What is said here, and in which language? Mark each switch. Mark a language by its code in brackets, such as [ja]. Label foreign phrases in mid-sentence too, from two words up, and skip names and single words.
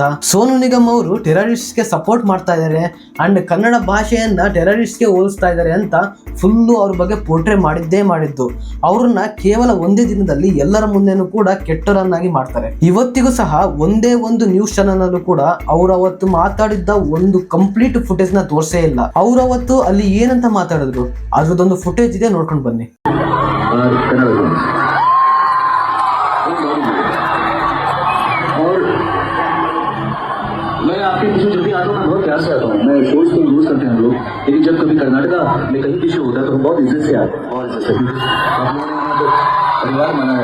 [kn] ಸೋನು ನಿಗಮ್ ಅವರು ಟೆರರಿಸ್ಟ್ಗೆ ಸಪೋರ್ಟ್ ಮಾಡ್ತಾ ಇದ್ದಾರೆ ಅಂಡ್ ಕನ್ನಡ ಭಾಷೆಯನ್ನ ಟೆರರಿಸ್ಟ್ಗೆ ಹೋಲಿಸ್ತಾ ಇದ್ದಾರೆ ಅಂತ ಫುಲ್ಲು ಅವ್ರ ಬಗ್ಗೆ ಪೋರ್ಟ್ರೇ ಮಾಡಿದ್ದು. ಅವ್ರನ್ನ ಕೇವಲ ಒಂದೇ ದಿನದಲ್ಲಿ ಎಲ್ಲರ ಮುಂದೆನೂ ಕೂಡ ಕೆಟ್ಟವರನ್ನಾಗಿ ಮಾಡ್ತಾರೆ. ಇವತ್ತಿಗೂ ಸಹ ಒಂದೇ ಒಂದು [en] news channel [kn] ಅಲ್ಲೂ ಕೂಡ ಅವ್ರು ಅವತ್ತು ಮಾತಾಡಿದ್ದ ಒಂದು [en] complete footage [kn] ನ ತೋರಿಸೇ ಇಲ್ಲ. ಅವ್ರು ಅವತ್ತು ಅಲ್ಲಿ ಏನಂತ ಮಾತಾಡಿದ್ರು ಅದ್ರದ್ದೊಂದು ಫುಟೇಜ್ ಇದೆ, ನೋಡ್ಕೊಂಡು ಬನ್ನಿ. [hi] मैं आपके पीछे जब भी आता हूँ मैं बहुत प्यार से आता हूँ. मैं फोर्स को यूज करते हैं लोग, लेकिन जब कभी कर्नाटका में कहीं पीछे होता है तो हम बहुत इज्जत से आते हैं. और इज्जत से परिवार मना है.